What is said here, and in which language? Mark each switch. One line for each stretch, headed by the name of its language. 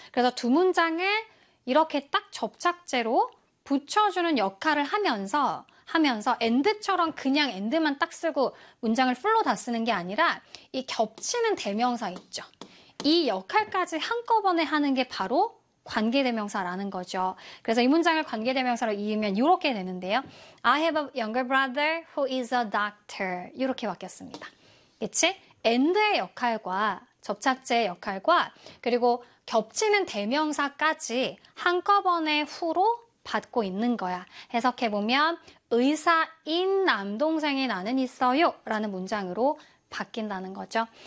Korean: 그래서 두 문장을 이렇게 딱 접착제로 붙여주는 역할을 하면서 and처럼 그냥 and만 딱 쓰고 문장을 풀로 다 쓰는 게 아니라 이 겹치는 대명사 있죠. 이 역할까지 한꺼번에 하는 게 바로 관계대명사라는 거죠. 그래서 이 문장을 관계대명사로 이으면 이렇게 되는데요.
English: I have a younger brother who is a doctor.
Korean: 이렇게 바뀌었습니다. 그치? and의 역할과 접착제의 역할과 그리고 겹치는 대명사까지 한꺼번에 후로 받고 있는 거야. 해석해보면 의사인 남동생이 나는 있어요 라는 문장으로 바뀐다는 거죠.